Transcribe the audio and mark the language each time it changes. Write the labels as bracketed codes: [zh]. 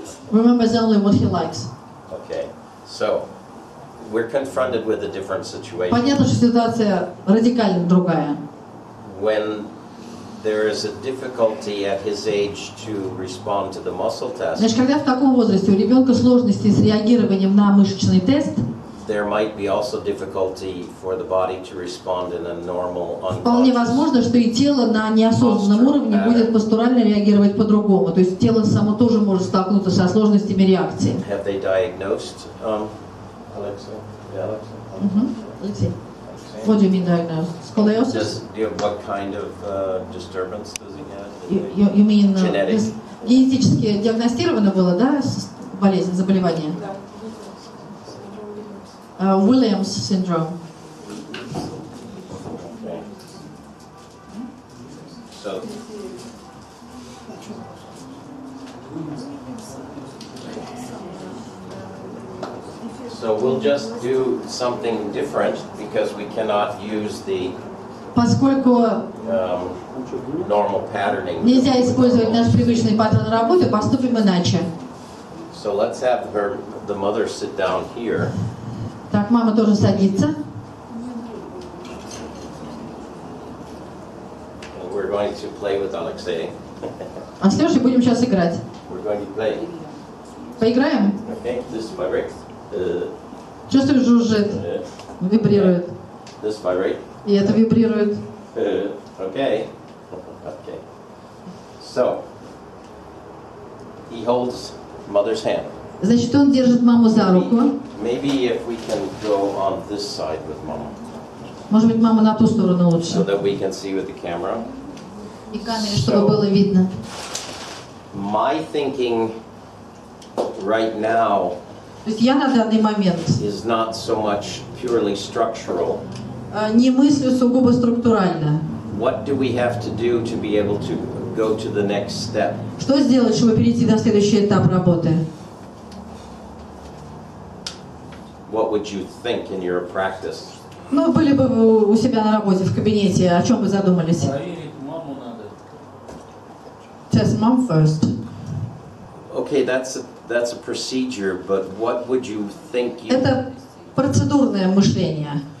[en] Remembers only what he likes. Okay. So we're confronted with a different situation. [ru] Понятно, что ситуация радикально другая. [en] When there is a difficulty at his age to respond to the muscle test, [ru] Значит, когда в таком возрасте у ребенка сложности с реагированием на мышечный тест, [en] there might be also difficulty for the body to respond in a normal, [ru] вполне [en] unconscious. [ru] возможно, что и тело на неосознанном уровне будет постурально реагировать по-другому. То есть тело само тоже может столкнуться со сложностями реакции. [en] Have they diagnosed Alexa? Yeah, Alexa. Алексей, what do you mean diagnosed? Scoliosis? What kind of disturbance does he have? You mean Genetic. [ru] генетически диагностировано было, да, болезнь, заболевание? Да. [en] Williams syndrome. Okay. So. So we'll just do something different because we cannot use the [ru] Поскольку [en] normal patterning. [ru] нельзя использовать наш привычный паттерн работы, поступим иначе. [en] So let's have the mother sit down here. [ru] Так, мама тоже садится. [en] And we're going to play with Alexei. [ru] А с Лешей будем сейчас играть. [en] We're going to play. [ru] Поиграем? [en] Okay, this vibrates. [ru] Чувствуешь, жужжит, вибрирует. [en] This vibrates. [ru] И это вибрирует. [en] Okay. Okay. So, he holds mother's hand. [ru] Значит, он держит маму за руку. [en] Maybe if we can go on this side with mama. [ru] Может быть, мама на ту сторону лучше. [en] So that we can see with the camera. [ru] И камере, чтобы было видно. [en] My thinking right now [ru] То есть я на данный момент [en] is not so much purely structural. [ru] Не мыслю сугубо структурально. [en] What do we have to do to be able to go to the next step? [ru] Что сделать, чтобы перейти на следующий этап работы? [en] What would you think in your practice? [ru] Ну, были бы вы у себя на работе, в кабинете, о чем вы задумались? Проверить маму надо. [en] Test mom first. Okay, that's a procedure, but what would you think you... [ru] Это процедурное мышление.